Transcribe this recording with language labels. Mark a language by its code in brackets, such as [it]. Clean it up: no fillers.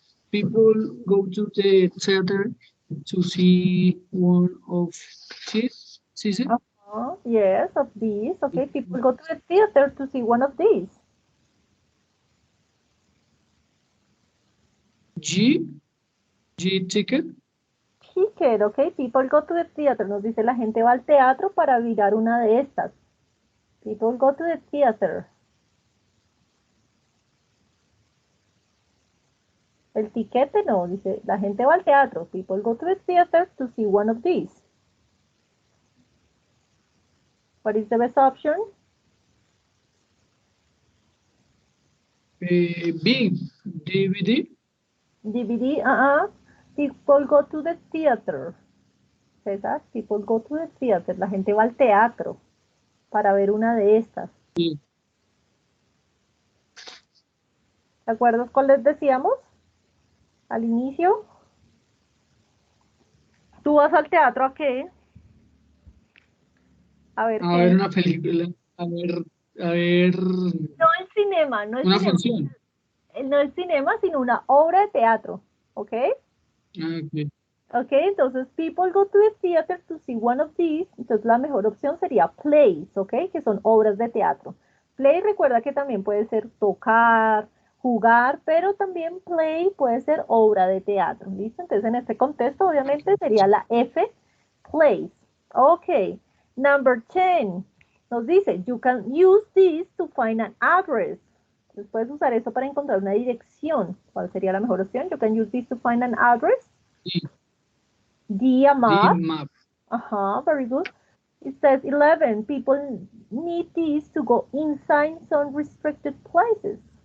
[en] People go to the theater to see one of his season. Yes, of these. Okay, people go to the theater to see one of these. G, G ticket. Ticket, ok. People go to the theater. [es] Nos dice la gente va al teatro para mirar una de estas. [en] People go to the theater. [es] El tiquete no, dice la gente va al teatro. [en] People go to the theater to see one of these. What is the best option? B, DVD. DVD, People go to the theater. César, people go to the theater. [es] La gente va al teatro para ver una de estas. Sí. ¿De acuerdo cuál les decíamos? Al inicio. ¿Tú vas al teatro a qué? A ver A qué. ver una película. A ver No el cinema, no el una cinema. función. No el cinema, sino una obra de teatro. ¿Ok? Ah, ok. [en] Ok, entonces people go to the theater to see one of these. [es] Entonces la mejor opción sería plays, ¿ok? Que son obras de teatro. Play recuerda que también puede ser tocar, jugar, pero también play puede ser obra de teatro. ¿Listo? Entonces en este contexto obviamente sería la F, plays. [en] Ok, number 10. [es] Nos dice, [en] you can use this to find an address. [es] Entonces puedes usar eso para encontrar una dirección. ¿Cuál sería la mejor opción? [en] You can use this to find an address. D, a map. D, map. Very good. It says 11. People need these to go inside some restricted places.